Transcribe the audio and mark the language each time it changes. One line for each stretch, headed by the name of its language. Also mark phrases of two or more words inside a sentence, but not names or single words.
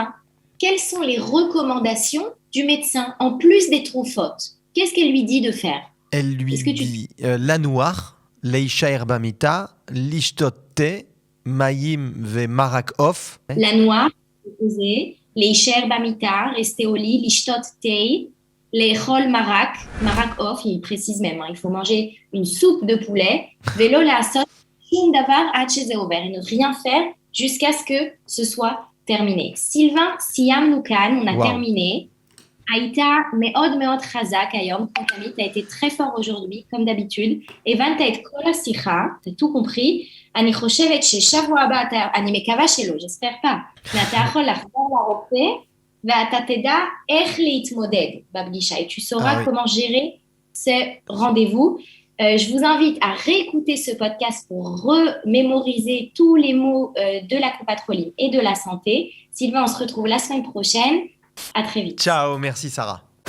French: Quelles sont les recommandations du médecin en plus des trophotes? Qu'est-ce qu'elle lui dit de faire? Elle lui Est-ce que tu-
Hebrew: dit לנוח, להישאר במיטה, לשתות תה, מים ומרק עוף.
French: La noire, poser,
Hebrew: להישאר במיטה,
French: rester au lit,
Hebrew: לשתות תה, לאכול מרק עוף,
French: il précise même, hein, il faut manger une soupe de poulet,
Hebrew: ולא לעשות שום דבר עד שזה עובר,
French: et ne rien faire jusqu'à ce que ce soit terminé. Sylvain,
Hebrew: סיימנו כאן,
French: on a Wow. terminé.
Hebrew: היית מאוד מאוד חזק היום, כמו תמיד, אתה
French: été très fort aujourd'hui, comme d'habitude,
Hebrew: הבנת את כל השיחה, אתה
French: tout compris,
Hebrew: אני חושבת ששבוע הבא, אני מקווה שלא,
French: j'espère pas,
Hebrew: ואתה יכול לחזור לרופא, ואתה תדע איך להתמודד בפגישה,
French: et tu sauras oui. comment gérer ce rendez-vous. Je vous invite à réécouter ce podcast pour remémoriser tous les mots de la copatroline et de la santé. Sylvain, on se retrouve la semaine prochaine. À très vite. Ciao, merci Sarah.